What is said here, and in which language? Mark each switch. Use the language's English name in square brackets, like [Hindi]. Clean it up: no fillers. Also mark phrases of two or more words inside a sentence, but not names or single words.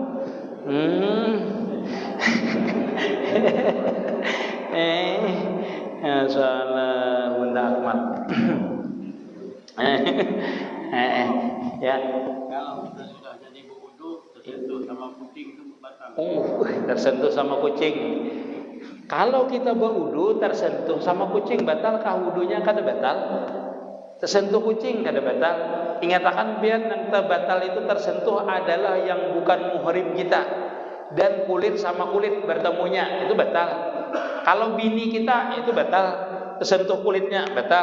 [Indonesian] Salah Bunda Akmal. Ya. Kalau kita sudah jadi berwudu tersentuh sama kucing itu batal. Tersentuh sama kucing. Kalau kita berwudu tersentuh sama kucing, batalkah wudunya? Kada batal. Tersentuh kucing kada batal. Ingatakan biar yang batal itu tersentuh adalah yang bukan muhrim kita dan kulit sama kulit bertemunya itu batal. Kalau bini kita itu batal, tersentuh kulitnya batal.